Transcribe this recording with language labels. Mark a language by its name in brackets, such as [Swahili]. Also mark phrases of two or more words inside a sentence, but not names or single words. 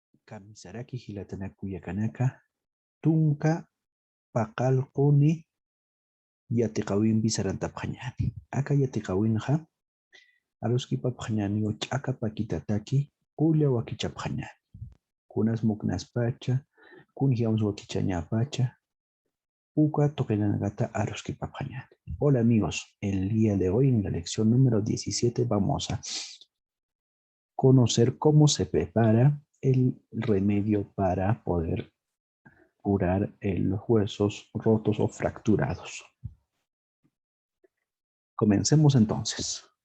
[Aymara] Kamisaraki hilatana kuyakanaka. Tunka pakalkuni yatikawin bisarantapjañani. Aka yatikawinja. Aruskipa pjañani o chaka pakitataki. Kuya wakichapjañani. Kunas muknas pacha. Kunjiams wakichaña pacha. Uka tokenagata aruskipa pjañani. [Spanish] Hola amigos, el día de hoy en la lección número 17 vamos a conocer cómo se prepara el remedio para poder curar los huesos rotos o fracturados. Comencemos entonces.